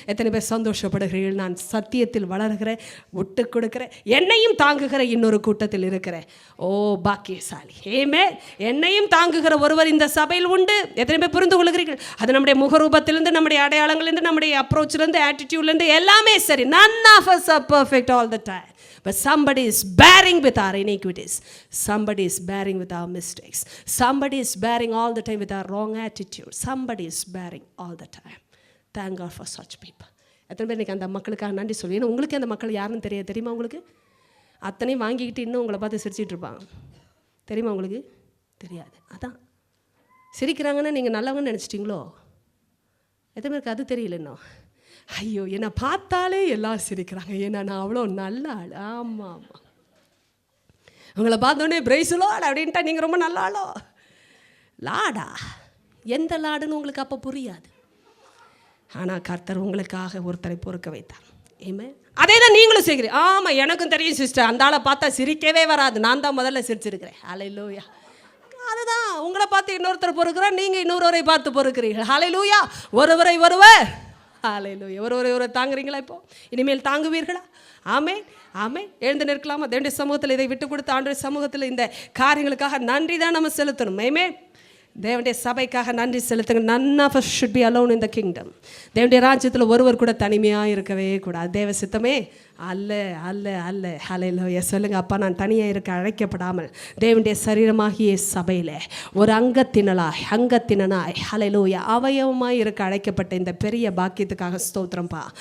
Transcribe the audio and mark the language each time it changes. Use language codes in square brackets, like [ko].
[ta] எத்தனை பேர் சந்தோஷப்படுகிறீர்கள்? நான் சத்தியத்தில் வளர்கிறேன், விட்டு கொடுக்கிறேன், என்னையும் தாங்குகிற இன்னொரு கூட்டத்தில் இருக்கிறேன். பாக்கியசாலி. ஆமென். என்னையும் தாங்குகிற ஒருவர் இந்த சபையில் உண்டு. எத்தனை பேர் புரிந்து கொள்கிறீர்கள்? அது நம்முடைய முகரூபத்திலிருந்து, நம்முடைய அடையாளங்களிலிருந்து, நம்முடைய அப்ரோச்சிலிருந்து, ஆட்டிடியூட்லேருந்து எல்லாமே சரி. [en] none of us are perfect all the time. But somebody is bearing with our iniquities. Somebody is bearing with our mistakes. Somebody is bearing all the time with our wrong attitude. Somebody is bearing all the time. Thank God for such people. [ta] எத்தனை பேர் அந்த மக்களுக்காக நன்றி சொல்லி. ஏன்னா உங்களுக்கு அந்த மக்கள் யாருன்னு தெரியுமா? உங்களுக்கு அத்தனையும் வாங்கிக்கிட்டு இன்னும் உங்களை பார்த்து சிரிச்சிட்டு இருப்பாங்க. தெரியுமா உங்களுக்கு? தெரியாது. அதான் சிரிக்கிறாங்கன்னா நீங்கள் நல்லவங்கன்னு நினச்சிட்டிங்களோ? எத்தனை பேருக்கு அது தெரியல இன்னும்? ஐயோ, என்னை பார்த்தாலே எல்லாம் சிரிக்கிறாங்க, ஏன்னா நான் அவ்வளோ நல்ல ஆள். ஆமாம் ஆமாம், உங்களை பார்த்தோன்னே பிரைஸ்லாட் அப்படின்ட்டா நீங்கள் ரொம்ப நல்ல ஆளோ. லாடா, எந்த லாடுன்னு உங்களுக்கு அப்போ புரியாது. ஆனால் கர்த்தர் உங்களுக்காக ஒருத்தரை பொறுக்க வைத்தார். ஏமே, அதே தான் நீங்களும் செய்கிறீங்க. ஆமாம், எனக்கும் தெரியும் சிஸ்டர், அந்த ஆளை பார்த்தா சிரிக்கவே வராது, நான் தான் முதல்ல சிரிச்சிருக்கிறேன். ஹல்லேலூயா. அதுதான், உங்களை பார்த்து இன்னொருத்தர் பொறுக்கிறேன், நீங்கள் இன்னொருவரை பார்த்து பொறுக்கிறீர்கள். ஹல்லேலூயா. ஒருவரை ஒருவர், ஹல்லேலூயா, ஒருவரை தாங்குறீங்களா? இப்போ இனிமேல் தாங்குவீர்களா? ஆமென் ஆமென். எழுந்து நிற்கலாமா? தேவனுடைய சமூகத்தில் இதை விட்டு கொடுத்து ஆண்டவருடைய சமூகத்தில் இந்த காரியங்களுக்காக நன்றி தான் நம்ம செலுத்தணும். ஆமென். தேவனுடைய சபைக்காக நன்றி செலுத்துங்க. [en] none of us should be alone in the kingdom. [ta] தேவனுடைய ராஜ்யத்தில் ஒருவர் கூட தனிமையாக இருக்கவே கூடாது. தேவ சித்தமே அல்ல அல்ல அல்ல. ஹல்லேலூயா. சொல்லுங்க, அப்பா நான் தனியாக இருக்க அழைக்கப்படாமல் தேவனுடைய சரீரமாகிய சபையில் ஒரு அங்கத்தினனாய் ஹல்லேலூயா அவயவமாய் இருக்க அழைக்கப்பட்ட இந்த பெரிய பாக்கியத்துக்காக ஸ்தோத்திரம்பா.